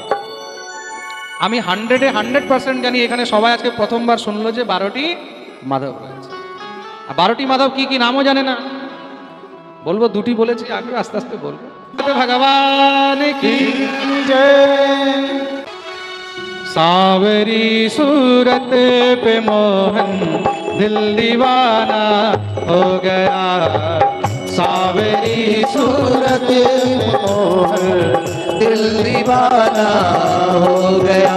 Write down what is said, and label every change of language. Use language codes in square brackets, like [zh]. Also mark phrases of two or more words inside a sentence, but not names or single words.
[bn] আমি 100% জানি, এখানে সবাই আজকে প্রথমবার শুনলো যে 12টি মাধব রয়েছে। আর 12টি মাধব কি কি নামও জানে না। বলবো, দুটি বলেছি, আগে আস্তে আস্তে বলবো। [hi] भगवान की जय। सावरी सूरत पे मोहन दिल दीवाना हो गया। सावरी सूरत पे मोहन दिल दीवाना हो गया।